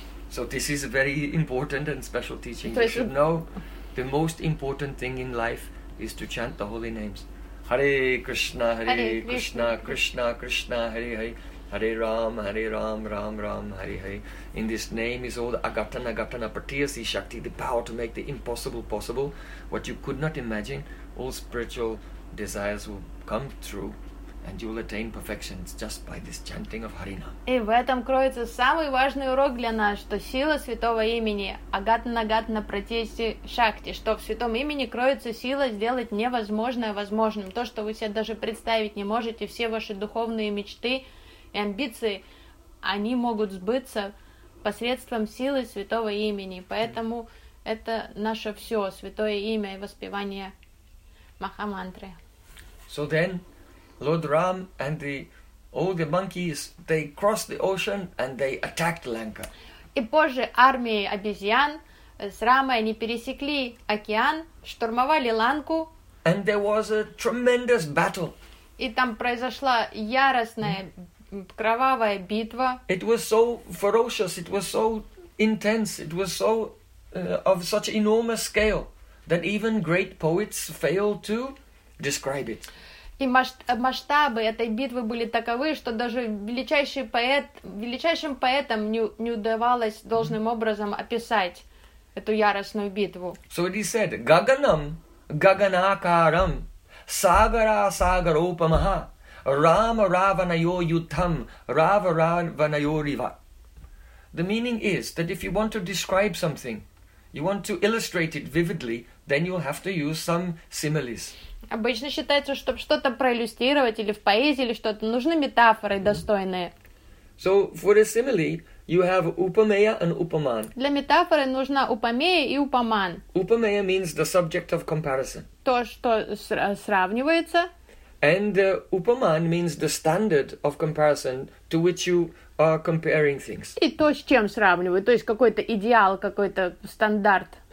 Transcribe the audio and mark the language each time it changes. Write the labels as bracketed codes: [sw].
[en] So this is a very important and special teaching. You should know the most important thing in life is to chant the holy names. [sa] Hare Krishna, Hare Krishna, Krishna Krishna, Hare Hare. Hare Ram, Hare Ram, Ram Ram, Hare Hare. [en] In this name is all the Agatana, Agatana, Pratiyasi Shakti, the power to make the impossible possible. What you could not imagine, all spiritual desires will come through. And you will attain perfection just by this chanting of Harina. [ru] И в этом кроется самый важный урок для нас, что сила святого имени [sa] Агатна Агатна Пратисти Шакти, [ru] что в святом имени кроется сила сделать невозможное возможным. То, что вы себе даже представить не можете, все ваши духовные мечты и амбиции, они могут сбыться посредством силы святого имени. Поэтому это наше все, святое имя и воспевание Махамантры. [en] So then, Lord Ram and all the monkeys, they crossed the ocean and they attacked Lanka. [ru] И позже армии обезьян с Рамой они пересекли океан, штурмовали Ланку. [en] And there was a tremendous battle. [ru] И там произошла яростная кровавая битва. [en] It was so ferocious, it was so intense, it was so of such enormous scale that even great poets failed to describe it. [ru] И масштабы этой битвы были таковы, что даже величайшим поэтам не удавалось должным образом описать эту яростную битву. [sa] So it is said, Gaganam, Gaganakaram, Sagara Sagaropamaha, Rama Ravanayo Yutham, Rava Ravanayo Riva. [en] The meaning is that if you want to describe something, you want to illustrate it vividly, then you'll have to use some similes. [ru] Обычно считается, чтобы что-то проиллюстрировать или в поэзии, или что-то, нужны метафоры достойные. [en] So for a simile, you have upameya and upaman. [ru] Для метафоры нужна упомея и упоман. [en] Upameya means the subject of comparison. [ru] То, что сравнивается. [en] And upaman means the standard of comparison to which you are comparing things. [ru] И то, с чем сравнивают, то есть какой-то идеал, какой-то стандарт